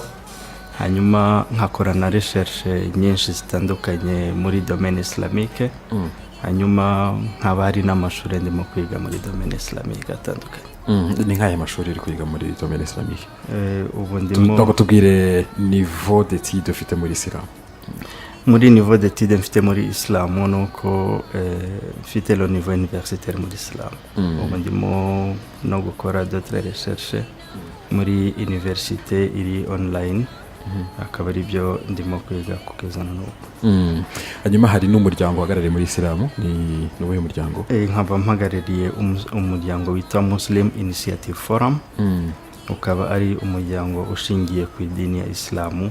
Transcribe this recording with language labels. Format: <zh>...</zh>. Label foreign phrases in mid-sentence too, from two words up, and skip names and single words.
<rw>Hanyuma nkakora na recherche nyinshi zitandukanye muri</rw> <fr>domaine islamique.</fr> <rw>Hanyuma nkaba hari n'amashuri ndimo kwiga muri</rw> <fr>domaine islamique</fr> <rw>atandukanye. Ni nk'aya mashuri uri kwiga muri</rw> <fr>domaine islamique?</fr> <rw>Ubu ndimo tubwire</rw> <fr>niveau d'études</fr> <rw>ufite muri Islam. Muri</rw> <fr>niveau d'études</fr> <rw>mfite muri Islam nuko mfite</rw> <fr>le niveau universitaire</fr> <rw>muri Islam. Ubu ndimo no gukora</rw> <fr>d'autres recherches</fr> <rw>muri université iri online. Akaba ari byo ndimo kwiga kugeza n'ubu. Hanyuma hari n'umuryango uhagarariye muri Islam, ni uwuhe muryango? Nkaba mpagarariye umuryango witwa Muslim Initiative Forum. Ukaba ari umuryango ushingiye ku idini ya Islamu.</rw>